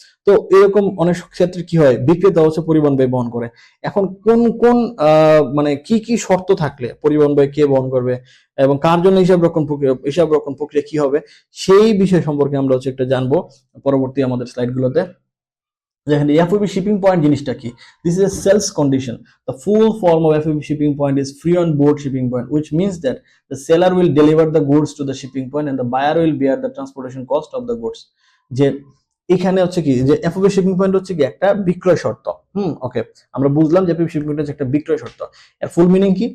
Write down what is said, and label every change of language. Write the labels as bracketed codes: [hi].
[bn] তো এরকম অনেক ক্ষেত্রে কি হয়, বিক্রেতা হচ্ছে পরিবহন ব্যয় বহন করে। এখন কোন কোন মানে কি কি শর্ত থাকলে পরিবহন ব্যয় কে বহন করবে এবং কার জন্য হিসাব রক্ষণ প্রক্রিয়া কি হবে, সেই বিষয় সম্পর্কে আমরা হচ্ছে একটা জানবো পরবর্তী আমাদের স্লাইড গুলোতে। দেখেন এফওবি শিপিং পয়েন্ট জিনিসটা কি? [en] This is a sales condition. The full form of FOB shipping point is free on board shipping point, which means that the seller will deliver the goods to the shipping point and the buyer will bear the transportation cost of the goods. [bn] যে এখানে হচ্ছে কি যে FOB shipping point হচ্ছে কি একটা বিক্রয় শর্ত। ওকে, আমরা বুঝলাম যে এফওবি শিপিং পয়েন্ট হচ্ছে একটা বিক্রয় শর্ত। এর ফুল মিনিং কি?